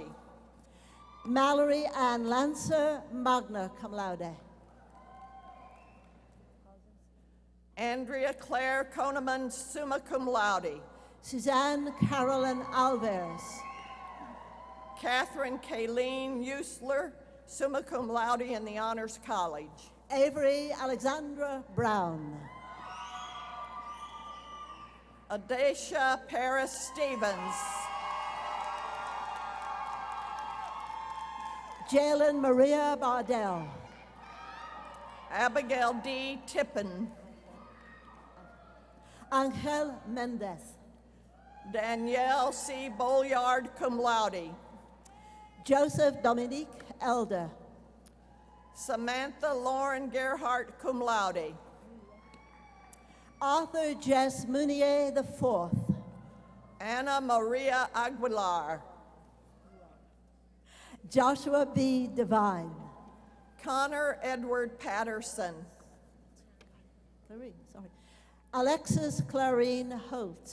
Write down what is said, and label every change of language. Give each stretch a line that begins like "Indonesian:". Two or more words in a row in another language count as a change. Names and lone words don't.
English: Mallory Ann Lancer,
Latin: magna cum laude.
English: Andrea Claire Koneman,
Latin: summa cum laude.
English: Suzanne Carolyn Alvarez. Catherine Kayleen Usler,
Latin: summa cum laude
English: in the Honors College. Avery Alexandra Brown. Adesha Paris Stevens. Jalen Maria Bardell. Abigail D. Tippin. Angel Mendez. Danielle C. Bolyard,
Latin: cum laude.
English: Joseph Dominique Elder. Samantha Lauren Gerhart,
Latin: cum laude.
English: Arthur Jess Munier IV. Anna Maria Aguilar. Joshua B. Devine. Connor Edward Patterson. Alexis Clarine Holt.